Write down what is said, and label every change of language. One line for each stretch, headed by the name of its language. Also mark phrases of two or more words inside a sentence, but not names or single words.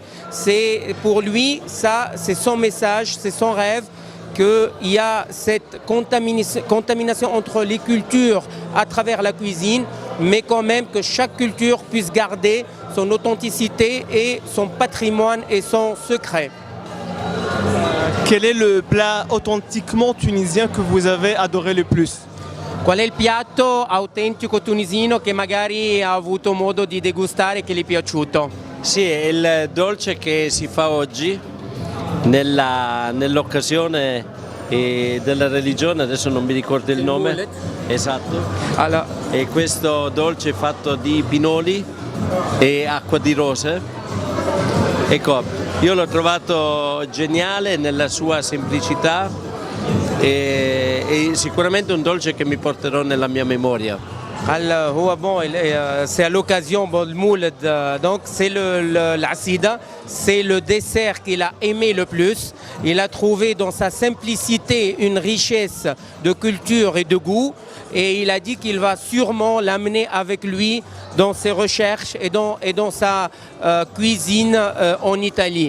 French: C'est pour lui, ça, c'est son message, c'est son rêve, qu'il y a cette contamination entre les cultures à travers la cuisine, mais quand même que chaque culture puisse garder son authenticité et son patrimoine et son secret. Quel est le plat authentiquement tunisien que vous avez adoré le plus?
Italian: Qual è il piatto autentico tunisino che magari ha avuto modo di degustare e che gli è piaciuto? Sì, è il dolce che si fa oggi nell'occasione della religione, adesso non mi ricordo il nome. Mullet. Esatto. Allora, E questo dolce è fatto di pinoli e acqua di rose. Ecco, io l'ho trovato geniale nella sua semplicità e sicuramente un dolce che mi porterò nella mia memoria.
French: c'est à l'occasion le mouled, donc c'est l'acida, c'est le dessert qu'il a aimé le plus. Il a trouvé dans sa simplicité une richesse de culture et de goût, et il a dit qu'il va sûrement l'amener avec lui dans ses recherches et dans sa cuisine en Italie.